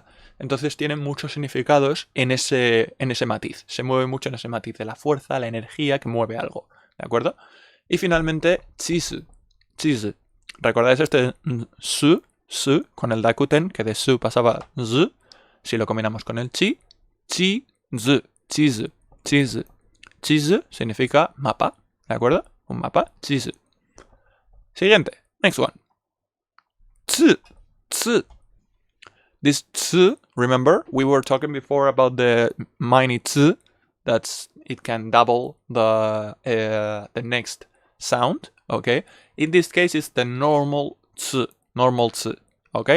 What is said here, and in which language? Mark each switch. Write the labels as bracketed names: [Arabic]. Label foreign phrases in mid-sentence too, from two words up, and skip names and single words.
[Spanish] Entonces tiene muchos significados en ese matiz. Se mueve mucho en ese matiz de la fuerza, la energía que mueve algo. ¿De acuerdo? Y finalmente, chizu. Chizu. ¿Recordáis este su con el dakuten, que de su pasaba z? Si lo combinamos con el chi, chizu, chizu, chizu. Chizu significa mapa, ¿de acuerdo? Un mapa, chizu. Siguiente, [English] next one. Tsu, tsu. This tsu, remember, we were talking before about the mini tsu, it can double the next sound, okay? In this case, it's the normal tsu, okay?